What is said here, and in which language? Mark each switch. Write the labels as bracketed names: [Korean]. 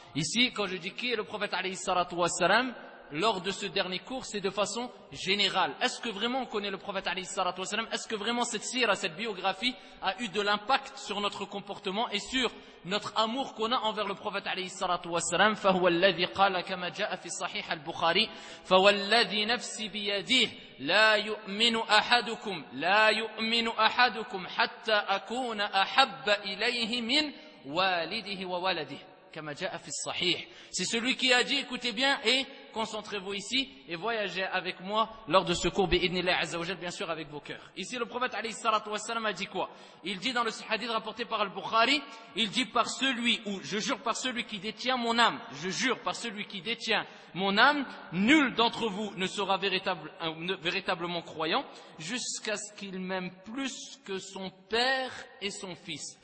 [French] Ici, quand je dis qui est le prophète [Arabic] alayhi salatu wassalam, [French] lors de ce dernier cours, c'est de façon générale. Est-ce que vraiment on connaît le prophète [Arabic] alayhi salatu wassalam? [French] Est-ce que vraiment cette sira, cette biographie a eu de l'impact sur notre comportement et sur notre amour qu'on a envers le prophète alayhi salatu wassalam? [Arabic] فهو الذي قال كما جاء في صحيح البخاري فهو الذي نفسي بيديه لا يؤمن أحدكم لا يؤمن أحدكم حتى أكون أحب إليه من والده وولده كما جاء في الصحيح. [French] C'est celui qui a dit, écoutez bien et concentrez-vous ici et voyagez avec moi lors de ce cours [Arabic] bi'idnillah azza wa jal, [French] bien sûr avec vos cœurs. Ici le prophète [Arabic] alayhi salatu wassalam [French] a dit quoi? Il dit dans le hadith rapporté par al-Bukhari, il dit par celui, ou je jure par celui qui détient mon âme, je jure par celui qui détient mon âme, nul d'entre vous ne sera véritablement croyant jusqu'à ce qu'il m'aime plus que son père et son fils.